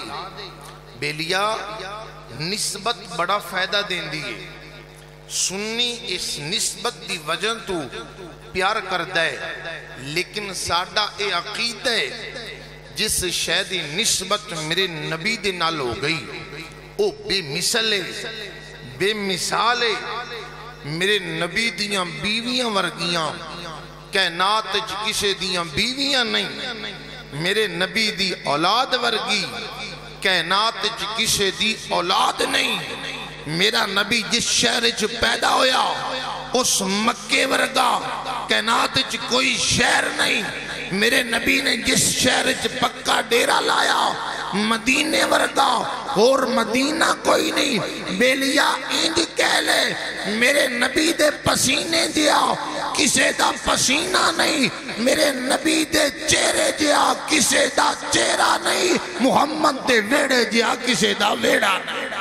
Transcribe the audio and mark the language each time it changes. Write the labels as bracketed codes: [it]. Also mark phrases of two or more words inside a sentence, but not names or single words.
[pa] بیلیا نسبت بڑا فائدہ دین دیئے، سنی اس نسبت دی وجہ تو پیار کردہ ہے، لیکن ساڈا اے عقیدہ ہے جس شہدی نسبت میرے نبی دے نال ہو گئی او بے مثال ہے، بے مثال ہے۔ میرے نبی دیاں بیویاں ورگیاں کائنات کسے دیاں بیویاں نہیں، میرے نبی دی اولاد ورگی کائنات کسے دی اولاد نہیں۔ میرا نبی جس شہر چ پیدا ہویا اس مکے ورگا کائنات چ کوئی شہر نہیں۔ میرے نبی نے جس شہر چ پکا ڈیرا لایا مدینے ورگا اور مدینہ کوئی نہیں۔ بیلیا انج کہہ لے میرے نبی دے پسینے دیا کسے دا پسینہ نہیں، میرے نبی دے چہرے دیا کسے دا چہرہ نہیں، محمد دے ویڑے دیا کسے دا ویڑا نہیں۔